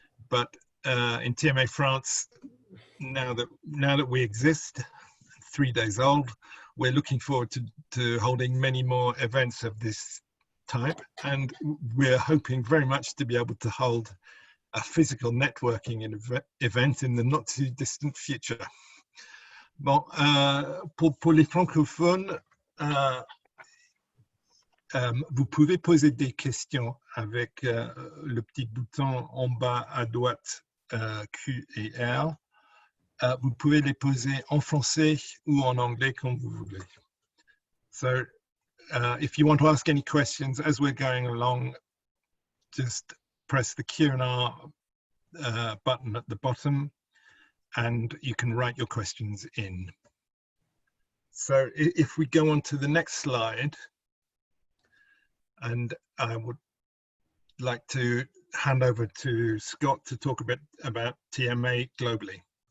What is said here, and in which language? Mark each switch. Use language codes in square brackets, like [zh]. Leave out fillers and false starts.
[en] But in TMA France, now that we exist, 3 days old, we're looking forward to holding many more events of this type, and we're hoping very much to be able to hold a physical networking event in the not too distant future. [fr] Bon, pour les francophones, vous pouvez poser des questions avec le petit bouton en bas à droite, Q et R. Vous pouvez les poser en français ou en anglais comme vous voulez. [en] So, if you want to ask any questions as we're going along, just press the Q&R button at the bottom, and you can write your questions in. So if we go on to the next slide, and I would like to hand over to Scott to talk a bit about TMA globally.